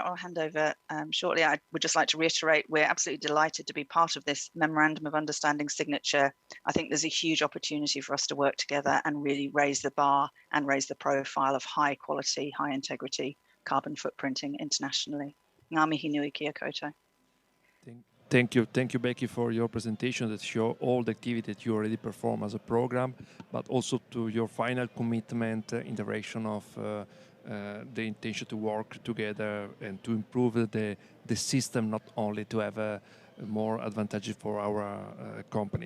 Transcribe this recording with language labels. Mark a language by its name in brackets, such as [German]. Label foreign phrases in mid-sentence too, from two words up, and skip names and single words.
[English] I'll hand over shortly. I would just like to reiterate, we're absolutely delighted to be part of this Memorandum of Understanding signature. I think there's a huge opportunity for us to work together and really raise the bar and raise the profile of high quality, high integrity carbon footprinting internationally. [Māori] Ngā mihi nui kia koutou. [English] Thank you, Becky, for your presentation that show all the activity that you already perform as a program, but also to your final commitment in the direction of the intention to work together and to improve the system, not only to have a more advantage for our companies.